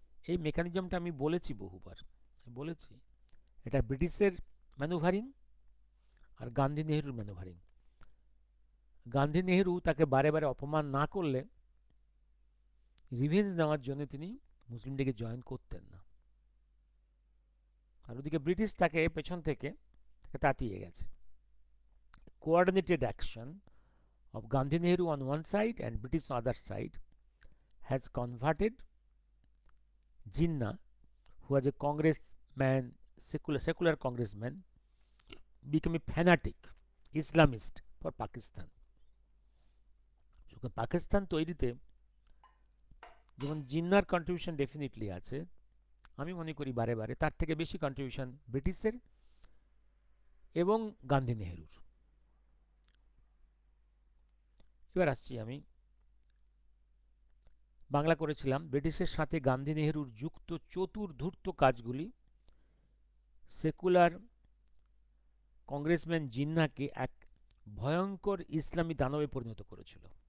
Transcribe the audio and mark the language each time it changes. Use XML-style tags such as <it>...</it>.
<bn>এই মেকানিজমটা আমি বলেছি বহুবার, বলেছি এটা ব্রিটিশের ম্যানুভারিং আর গান্ধী নেহরুর ম্যানুভারিং। গান্ধী নেহেরু তাকে বারে বারে অপমান না করলে রিভেঞ্জ নেওয়ার জন্য তিনি মুসলিম লীগে জয়েন করতেন না। আর ওদিকে ব্রিটিশ তাকে পেছন থেকে তাকে তাতিয়ে গেছে।</bn> <en>Coordinated action of Gandhi Nehru on one side and British on other side has converted Jinnah, who was a congressman, secular congressman, became a fanatic Islamist for Pakistan.</en> <bn>Pakistan তৈরিতে যেমন জিন্নার কন্ট্রিবিউশন ডেফিনেটলি আছে, আমি মনে করি বারে বারে তার থেকে বেশি কন্ট্রিবিউশন ব্রিটিশের এবং গান্ধী নেহেরুর। এবার আসছি আমি বাংলা করেছিলাম, ব্রিটিশের সাথে গান্ধী নেহেরুর যুক্ত চতুর্ধূর্ত কাজগুলি সেকুলার কংগ্রেসম্যান জিন্নাকে এক ভয়ঙ্কর ইসলামী দানবে পরিণত করেছিল।</bn>